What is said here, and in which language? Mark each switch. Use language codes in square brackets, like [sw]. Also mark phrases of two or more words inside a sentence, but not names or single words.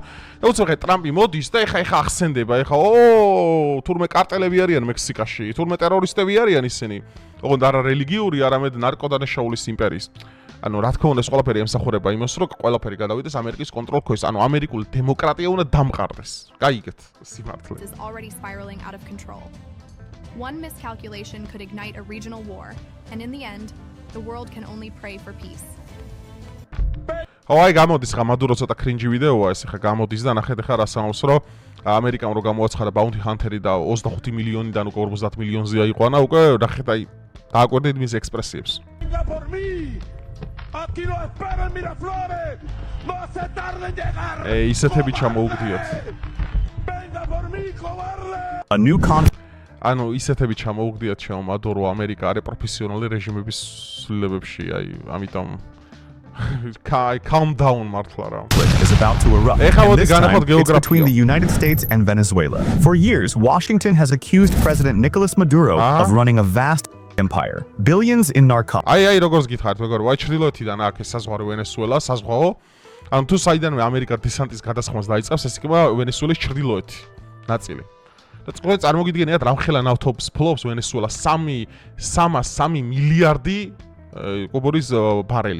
[ka] და უცებ ხე ტრამპი მოდის და ეხლა ახსენდება, ეხლა თურმე კარტელები არიან მექსიკაში, თურმე ტერორისტები არიან ისინი. ოღონდ არა რელიგიური, არამედ ნარკოდანაშაულის იმპერიის. ანუ რა თქმა უნდა ეს ყველაფერი ემსახურება იმას, რომ ყველაფერი გადავიდეს ამერიკის კონტროლ ქვეშ, ანუ ამერიკული დემოკრატია უნდა დამყარდეს. გაიგეთ სიმართლე. [en] Is already spiraling out of control. One miscalculation could ignite a regional war, and in the end, the world can only pray for peace. [ka] აი გამოდის ხა მადურო ცოტა კრინჯი ვიდეოა ეს ხა გამოდის და ნახეთ ხა რას ამბობს რომ ამერიკამ რო გამოაცხადა [en] Bounty Hunter- [ka] ი და 25 მილიონიდან უკვე 50 მილიონზე აიყვანა უკვე ნახეთ აი დააკვირდით მის ექსპრესიებს. ისეთები ჩამოუგდიათ. ანუ ისეთები ჩამოუგდიათ შემომადო რომ ამერიკა არის პროფესიონალი რეჟიმების ცვლილებებში აი ამიტომ [en] calm down [ka] მართლა რა. [en] Is about to erupt. And this time, it's between the United States and Venezuela. For years, Washington has accused President Nicolas Maduro of running a vast empire. Billions in narcotics. [ka] აი როგორც გითხარით, მეგობრებო, აი ჩრდილოეთიდან აქ ეს საზღვარი ვენესუელა, საზღვაო. ანუ თუ საიდანვე ამერიკა დესანტის გადასხმას დაიწყებს, ეს იქნება ვენესუელის ჩრდილოეთი ნაწილი. და წყოეთ წარმოგიდგენიათ რამხელა ნავთობს ფლობს ვენესუელა 3 მილიარდი კუბურის ბარელი.